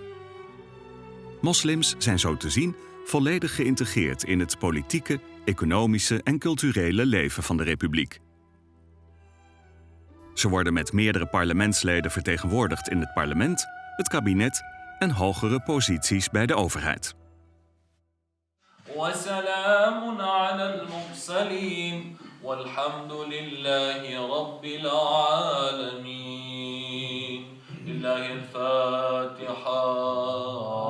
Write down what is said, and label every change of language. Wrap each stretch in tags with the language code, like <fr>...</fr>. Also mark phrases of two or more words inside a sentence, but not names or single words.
<nl>Moslims zijn zo te zien volledig geïntegreerd in het politieke, economische en culturele leven van de republiek. Ze worden met meerdere parlementsleden vertegenwoordigd in het parlement, het kabinet en hogere posities bij de overheid.</nl> <ar>وسلام على المرسلين والحمد لله رب العالمين لله الفاتحة</ar>